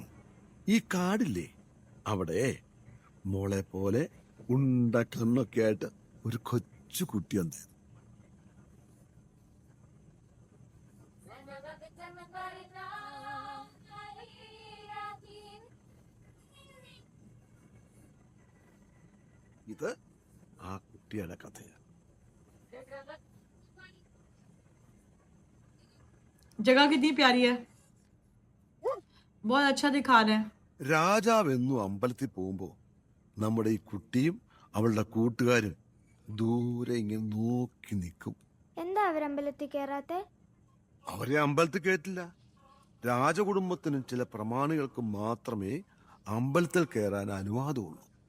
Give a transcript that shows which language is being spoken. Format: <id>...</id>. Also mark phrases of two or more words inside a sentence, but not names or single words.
<ml>ഈ കാടില്ലേ, അവിടെ മോളെ പോലെ ഉണ്ട കണ്ണൊക്കെ ആയിട്ട് ഒരു കൊച്ചു കുട്ടി ഉണ്ടായിരുന്നു. ഇത് ആ കുട്ടിയുടെ കഥയാണ്.</ml> <hi>जगह कितनी प्यारी है, बहुत अच्छा दिखा रहे हैं।</hi> <ml>രാജാവ് എന്നും അമ്പലത്തിൽ പോകുമ്പോ നമ്മുടെ ഈ കുട്ടിയും അവളുടെ കൂട്ടുകാരും ദൂരെ ഇങ്ങനെ നോക്കി നിൽക്കും. എന്താ അവരമ്പലത്തിൽ കയറാത്തെ? അവരെ അമ്പലത്തിൽ കേട്ടില്ല. രാജകുടുംബത്തിനും ചില പ്രമാണികൾക്കും മാത്രമേ അമ്പലത്തിൽ കയറാൻ അനുവാദമുള്ളൂ.</ml>